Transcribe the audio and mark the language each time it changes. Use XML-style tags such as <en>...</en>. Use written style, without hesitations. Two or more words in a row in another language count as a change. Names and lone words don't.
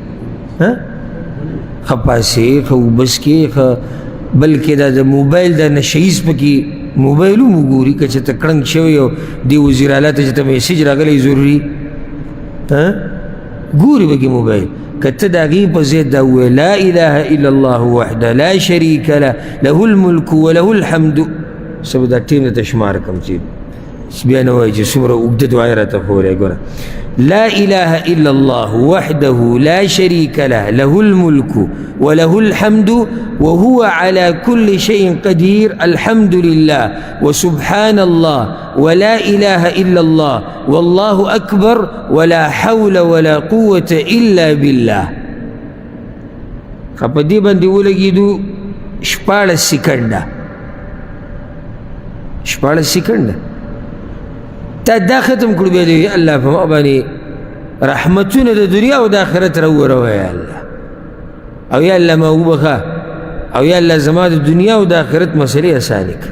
<ps>ښه پاسې، ښه اوبه څکې، ښه بلکې دا د موبایل دا نشهیز پکې موبایل هم وګوري که چېرته کړنګ شوی او دې وزیر اعلی ته چې ته میسیج راغلی ضروري ګوري پکې موبایل. که ته د هغې په ضد دا ووایې</ps> <ar>لا اله الا الله وحده لا شریک له له الملک وله الحمد،</ar> <ps>څه به دا ټیم درته شمار کړم چې بیا نه وایي چې څومره اوږده دعا یې راته ښوولی.</ps> <ar>ګوره لا اله الا الله وحده لا شريك له له الملك وله الحمد وهو على كل شيء قدير الحمد لله وسبحان الله ولا إله إلا الله والله أكبر ولا حول ولا قوة إلا بالله.</ar> <ps>په دې باندې ولګېدو 14 سکنډه تا دا ختم کړو، بیا دی الله په ما باندې رحمتونه د دنیا او د آخرت راووروه یا الله، او یا الله ما وبخه، او یا الله زما د دنیا او د آخرت مسلې اسانې کړه.</ps>